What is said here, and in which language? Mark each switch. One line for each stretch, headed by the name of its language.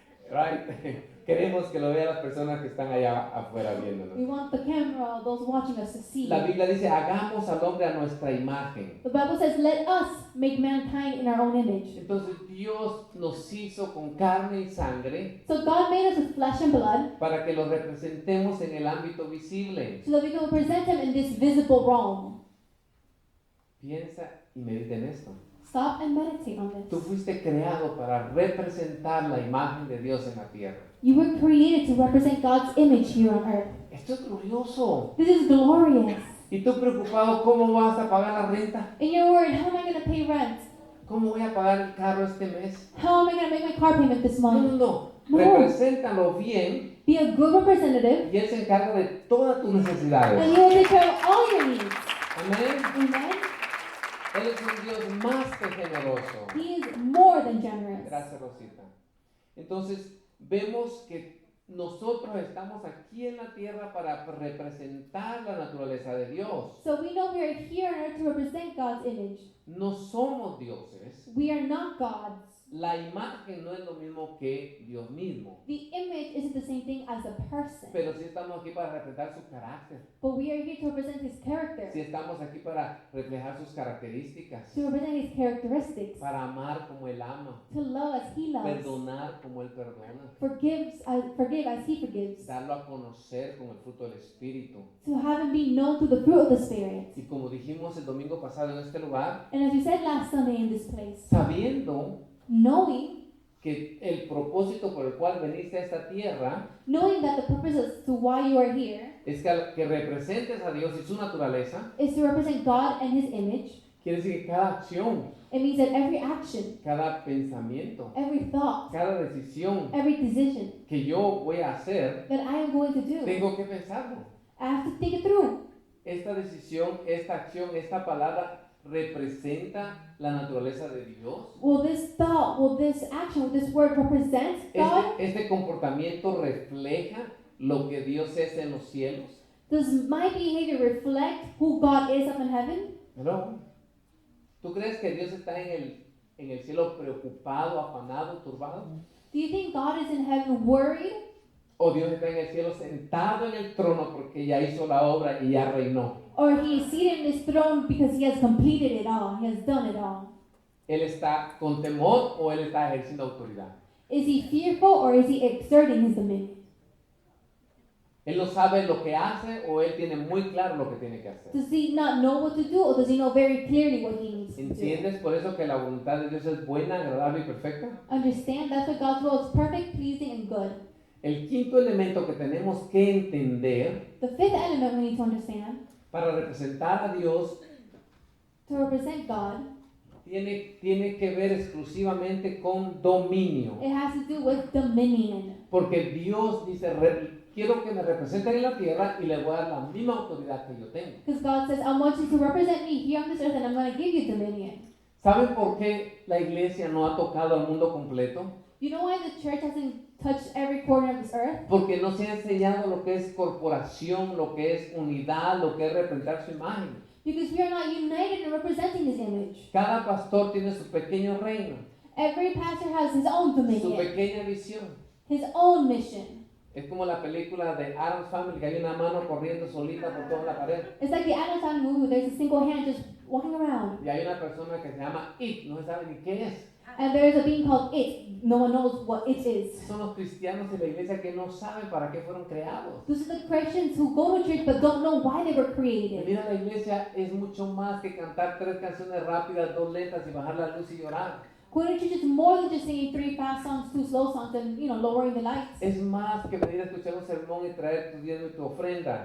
English: Right?
Spanish: Queremos que lo vean las personas que están allá afuera viéndonos.
English: We want the camera, those watching us to see.
Spanish: La Biblia dice, hagamos al hombre a nuestra imagen.
English: The Bible says, let us make mankind in our own image.
Spanish: Entonces Dios nos hizo con carne y sangre
English: So God made us with flesh and blood
Spanish: para que lo representemos en el ámbito visible.
English: so that we can present Him in this visible realm.
Spanish: Piensa y medita en esto.
English: Stop and meditate on
Spanish: Tú
English: this.
Spanish: fuiste creado para representar la imagen de Dios en la tierra.
English: You were created to represent God's image here on earth.
Spanish: Esto es glorioso.
English: This is glorious.
Spanish: ¿Y tú preocupado cómo vas a pagar la renta?
English: And you're worried, how am I going to pay rent?
Spanish: ¿Cómo voy a pagar el carro este mes?
English: How am I going to make my car payment this
Spanish: No,
English: month?
Spanish: no. No. Represéntalo bien
English: Be a good representative,
Spanish: y Él se encarga de todas tus
English: and
Spanish: necesidades.
English: He will take care of all your needs.
Spanish: Amén.
English: Amen.
Spanish: Él es un Dios más que generoso.
English: He is more than generous.
Spanish: Gracias, Rosita. Entonces, vemos que nosotros estamos aquí en la tierra para representar la naturaleza de Dios.
English: So we know we are here on earth to represent God's image.
Spanish: No somos dioses.
English: We are not gods.
Spanish: La imagen no es lo mismo que Dios mismo.
English: The image isn't the same thing as a person.
Spanish: Pero sí estamos aquí para reflejar su carácter.
English: But we are here to represent His character,
Spanish: Sí estamos aquí para reflejar sus características.
English: to represent His characteristics,
Spanish: Para amar como Él ama.
English: to love as He loves,
Spanish: Perdonar como Él perdona.
English: forgive as He forgives,
Spanish: Darlo a conocer con el fruto del Espíritu.
English: to have Him be known through the fruit of the Spirit.
Spanish: Y como dijimos el domingo pasado en este lugar,
English: And as we said last Sunday in this place,
Spanish: sabiendo
English: knowing
Spanish: que el propósito por el cual veniste a esta tierra
English: that the purpose as to why you are here
Spanish: es que representes a Dios y su naturaleza,
English: is to represent God and His image,
Spanish: quiere decir que cada acción,
English: it means that every action,
Spanish: cada pensamiento,
English: every thought,
Spanish: cada decisión
English: every decision
Spanish: que yo voy a hacer,
English: that I am going to do,
Spanish: tengo que pensarlo.
English: I have to think it through.
Spanish: Esta decisión, esta acción, esta palabra representa la naturaleza de Dios.
English: Will this thought, will this action, will this word represent God?
Spanish: Este comportamiento refleja lo que Dios es en los cielos.
English: Does my behavior reflect who God is up in heaven?
Spanish: No. ¿Tú crees que Dios está en el cielo preocupado, afanado, turbado?
English: Do you think God is in heaven worried?
Spanish: ¿O Dios está en el cielo sentado en el trono porque ya hizo la obra y ya reinó?
English: Or He is seated in His throne because He has completed it all, He has done it all?
Spanish: ¿Él está con temor o Él está ejerciendo autoridad?
English: Is He fearful or is He exerting His dominion?
Spanish: ¿Él no sabe lo que hace o Él tiene muy claro lo que tiene que hacer?
English: Does He not know what to do, or does He know very clearly what He needs to do?
Spanish: ¿Entiendes por eso que la voluntad de Dios es buena, agradable y perfecta?
English: Understand that's what God's will is: perfect, pleasing, and good.
Spanish: El quinto elemento que tenemos que entender
English: The fifth element we need to understand
Spanish: para representar a Dios
English: to represent God,
Spanish: tiene que ver exclusivamente con dominio.
English: it has to do with dominion.
Spanish: Porque Dios dice, quiero que me representen en la tierra y le voy a dar la misma autoridad que yo tengo.
English: Because God says, I want you to represent me here on this earth, and I'm going to give you dominion.
Spanish: ¿Saben por qué la iglesia no ha tocado al mundo completo?
English: You know why the church hasn't touched every corner of this earth?
Spanish: Porque no se ha enseñado lo que es corporación, lo que es unidad, lo que es representar su imagen.
English: Because we are not united in representing His image.
Spanish: Cada pastor tiene su pequeño reino,
English: Every pastor has his own
Spanish: su
English: dominion,
Spanish: pequeña visión.
English: his own mission.
Spanish: Es como la película de Addams Family, que hay una mano corriendo solita por toda la pared.
English: It's like the Addams Family movie where there's a single hand just walking around.
Spanish: Y hay una persona que se llama It, no se sabe ni qué es.
English: And there's a being called It. No one knows what it is.
Spanish: Son los cristianos de la iglesia que no saben para qué fueron creados.
English: Those are the Christians who go to church but don't know why they were created.
Spanish: Venir a la iglesia es mucho más que cantar 3 canciones rápidas, 2 lentas y bajar la luz y llorar.
English: Going to church is more than just singing 3 fast songs, 2 slow songs, and lowering the lights.
Spanish: Es más que venir a escuchar un sermón y traer tu diezmo y tu ofrenda.